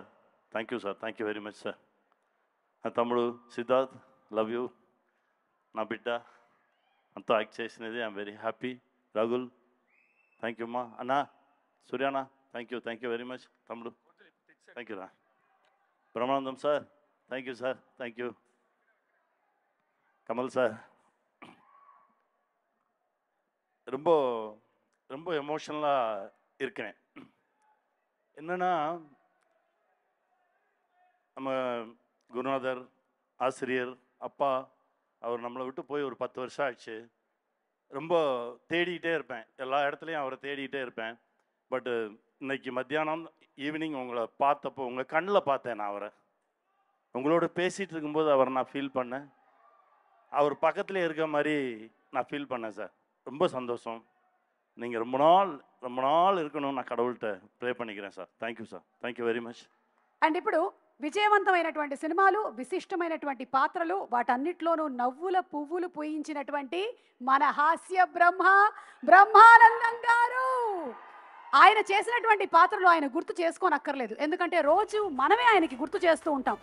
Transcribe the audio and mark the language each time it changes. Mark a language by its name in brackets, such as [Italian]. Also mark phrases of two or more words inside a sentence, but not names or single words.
[English] thank you sir, thank you very much sir. [Telugu] నా తమ్ముడు [English] సిద్ధార్థ్ love you. [Telugu] నా బిడ్డ అంతా యాక్ట్ చేసినది. [English] I'm very happy. రఘుల్ thank you అమ్మా. అన్నా సూర్యానా thank you very much. తమ్ముడు thank you రా. బ్రహ్మానందం సార్ thank you sir, thank you. [Tamil] கமல் சார் ரொம்ப ரொம்ப எமோஷனலாக இருக்கிறேன். என்னென்னா நம்ம குருநாதர், ஆசிரியர், அப்பா அவர் நம்மளை விட்டு போய் ஒரு 10 வருஷம் ஆச்சு. ரொம்ப தேடிக்கிட்டே இருப்பேன், எல்லா இடத்துலையும் அவரை தேடிக்கிட்டே இருப்பேன். பட்டு இன்னைக்கு மத்தியானம் ஈவினிங் உங்களை பார்த்தப்போ உங்கள் கண்ணில் பார்த்தேன். நான் அவரை உங்களோட பேசிகிட்டு இருக்கும்போது அவரை நான் ஃபீல் பண்ணேன். அவர் பக்கத்தில் இருக்க மாதிரி நான் ஃபீல் பண்ணேன் சார். ரொம்ப சந்தோஷம். நீங்கள் ரொம்ப நாள் இருக்கணும்னு நான் கடவுள்கிட்ட ப்ரே பண்ணிக்கிறேன் సార్. [English] thank you sir, thank you very much. [Telugu] అండ్ ఇప్పుడు విజయవంతమైనటువంటి సినిమాలు, విశిష్టమైనటువంటి పాత్రలు, వాటన్నిటిలోనూ నవ్వుల పువ్వులు పూయించినటువంటి మన హాస్య బ్రహ్మానందం గారు. ఆయన చేసినటువంటి పాత్రలు ఆయన గుర్తు చేసుకోనక్కర్లేదు, ఎందుకంటే రోజు మనమే ఆయనకి గుర్తు చేస్తూ ఉంటాం.